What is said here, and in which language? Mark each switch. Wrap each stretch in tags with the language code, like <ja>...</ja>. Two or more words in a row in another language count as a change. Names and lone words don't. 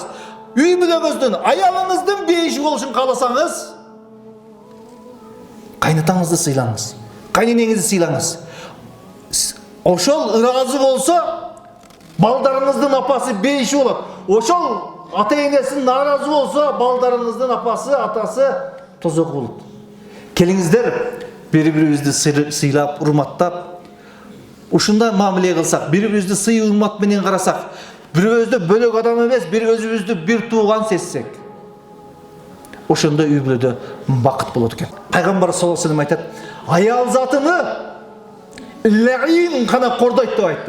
<ky>Үй бүлөңүздүн, аялыңыздын бейиши болушун кааласаңыз, кайнатаңызды сыйлаңыз. Кайненеңизди сыйлаңыз. Ошол ыраазы болсо, балдарыңыздын апасы бейиши болот. Ошол ата-энеси нааразы болсо, балдарыңыздын апасы, атасы тозок болот. Келиңиздер, бир-биримизни сыйлап, урматтап, ушундай мамиле кылсак, бири-бирибизди сый урмат менен карасак, бирөөбүздү бөлөк адам эмес, бир өзүбүздү бир тууган сезсек, ошондо үй бүлөдө бакыт болот экен. Пайгамбар саллаллаху алейхи ва саллям айтат: аял затыны лаин гана кордойт деп айтты.</ky>